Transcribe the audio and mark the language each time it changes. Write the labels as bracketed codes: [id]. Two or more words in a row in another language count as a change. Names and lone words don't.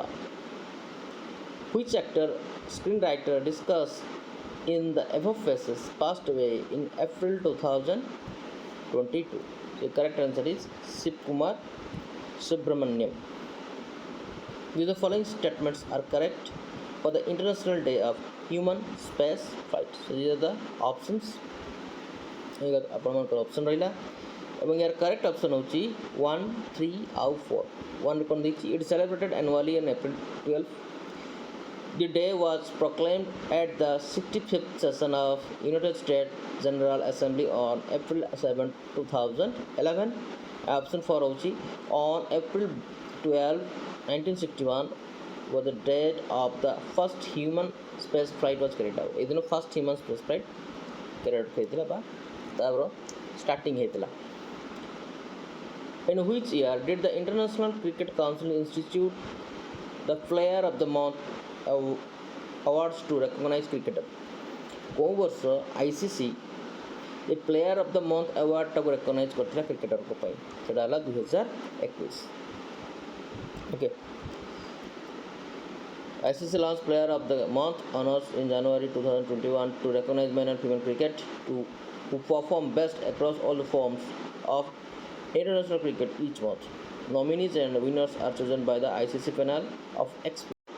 [en] Which actor, screenwriter discussed in the above phases passed away in April 2022? The correct answer is Shiv Kumar Subramaniam. The following statements are correct for the International Day of Human Space Flight. So these are the options. [or] ଆପଣଙ୍କର ଅପସନ୍ ରହିଲା ଏବଂ ୟାର [en] correct option [or] ହେଉଛି 1, 3 ଆଉ 4. [en] 1 [or] କ'ଣ ଦେଇଛି? [en] it celebrated annually on April 12. The day was proclaimed at the 65th session of United States General Assembly on April 7, 2011. Option 4 ହେଉଛି on April 12, 1961 was the date of the first human space flight was carried out. ଏଦିନ first human space flight carried out [or] ହେଇଥିଲା ବା ତାର [en] starting ହେଇଥିଲା. In which year did the International Cricket Council institute the player of the month awards to recognize cricketer. [or] କେଉଁ ବର୍ଷ ICC ଏ ପ୍ଲେୟାର ଅଫ୍ ଦ ମନ୍ଥ ଆୱାର୍ଡ଼ଟାକୁ ରେକଗ୍ନାଇଜ୍ କରିଥିଲା କ୍ରିକେଟରଙ୍କ ପାଇଁ, ସେଇଟା ହେଲା 2021. ଓକେ, [en] ICC launched Player of the Month honors in January 2021 to recognize men and female cricket who perform best across all the forms of international cricket each month. Nominees and winners are chosen by the ICC panel of experts.